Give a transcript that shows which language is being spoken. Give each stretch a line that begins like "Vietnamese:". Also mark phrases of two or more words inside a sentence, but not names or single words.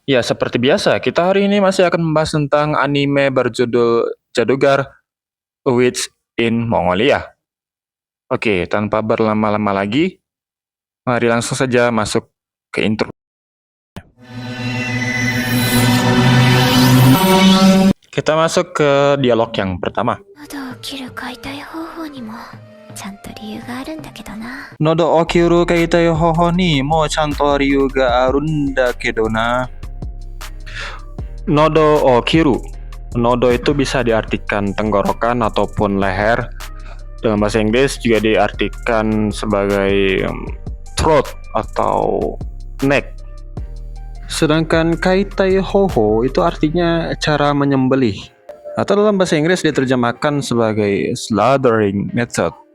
Indonesian: Ya, seperti biasa, kita hari ini masih akan membahas tentang anime berjudul Jadugar Witch in Mongolia. Oke, tanpa berlama-lama lagi, mari langsung saja masuk ke intro. Kita masuk ke dialog yang pertama.
Japanese: 喉を切る解体方法にもちゃんと理由があるんだけどな。喉を切る解体方法にもちゃんと理由があるんだけどな. 喉を切る.
Indonesian: Nodo itu bisa diartikan tenggorokan ataupun leher. Dalam bahasa Inggris juga diartikan sebagai throat atau neck. Sedangkan
Japanese: 解体方法
Indonesian: itu artinya cara menyembelih. Atau dalam bahasa Inggris diterjemahkan sebagai
English: slaughtering method.